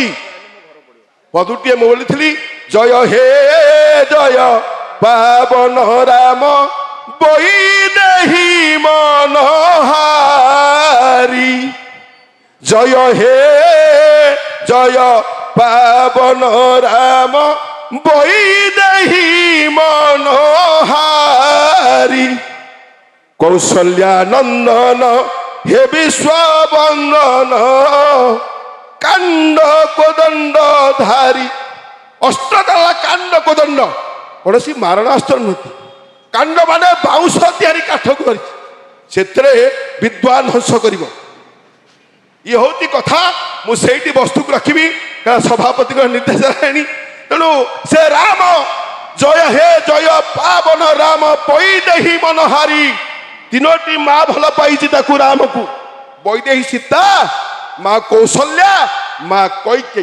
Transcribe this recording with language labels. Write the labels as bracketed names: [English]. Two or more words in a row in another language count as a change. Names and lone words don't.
[Odia] ପଦୁଟିଏ ମୁଁ ବୋଲିଥିଲି, ଜୟ ହେ ଜୟ ପାବନ ରାମ, ବୈଦେହୀ ମନହାରି। ଜୟ ହେ ଜୟ ପାବନ ରାମ, ବୈଦେହୀ ମନୋହାରି କୌଶଲ୍ୟା ନନ୍ଦନ ହେ ବିଶ୍ୱବନ୍ଦନ କାଣ୍ଡ କୋଦଣ୍ଡ ଧାରି ଅଷ୍ଟଦଳା କାଣ୍ଡ କୋଦଣ୍ଡ ধারি অষ্টদলা কাণ্ড কোদণ্ড কୌଣସି ମାରଣାସ୍ତ୍ର ନୁହନ୍ତି। କାଣ୍ଡ ମାନେ ବାଉଁଶ ତିଆରି କାଠକୁ ଧରିଛି, ସେଥିରେ ବିଦ୍ୱାନ ହଂସ କରିବ। ଇଏ ହଉଛି କଥା। ମୁଁ ସେଇଠି ବସ୍ତୁକୁ ରଖିବି କାରଣ ସଭାପତିଙ୍କ ନିର୍ଦ୍ଦେଶ ହେଲାଣି। ତେଣୁ ସେ ରାମ ଜୟ ହେ ଜୟ ପାବନ ରାମ ବୈଦେହୀ ମନହାରି, ତିନୋଟି ମା ଭଲ ପାଇଛି ତାକୁ ରାମକୁ, ବୈଦେହୀ ସୀତା, ମା କୌଶଲ୍ୟା, ମା କୈକେୟୀ।